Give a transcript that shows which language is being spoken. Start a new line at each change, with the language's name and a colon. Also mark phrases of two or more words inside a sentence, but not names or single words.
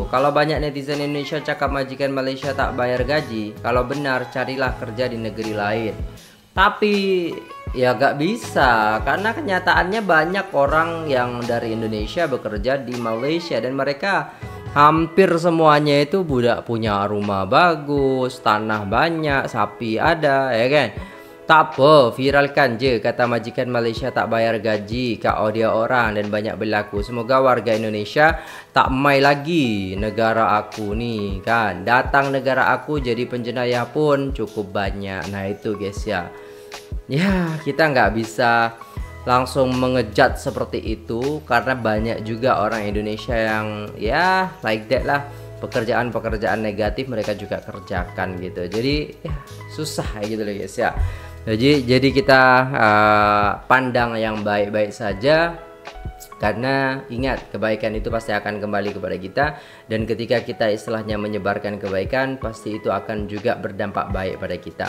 Malay: Kalau banyak netizen Indonesia cakap majikan Malaysia tak bayar gaji, kalau benar carilah kerja di negeri lain.
Indonesian: Tapi ya gak bisa, karena kenyataannya banyak orang yang dari Indonesia bekerja di Malaysia dan mereka hampir semuanya itu budak punya rumah bagus, tanah banyak, sapi ada ya kan.
Malay: Tak apa, viralkan je kata majikan Malaysia tak bayar gaji kat audio orang dan banyak berlaku. Semoga warga Indonesia tak mai lagi negara aku ni kan. Datang negara aku jadi penjenayah pun cukup banyak.
Indonesian: Nah itu guys ya. Ya kita nggak bisa langsung mengejat seperti itu, karena banyak juga orang Indonesia yang ya
English: like that
Indonesian: lah. Pekerjaan-pekerjaan negatif mereka juga kerjakan gitu. Jadi ya susah gitu loh guys ya. Jadi kita pandang yang baik-baik saja, karena ingat kebaikan itu pasti akan kembali kepada kita, dan ketika kita istilahnya menyebarkan kebaikan pasti itu akan juga berdampak baik pada kita.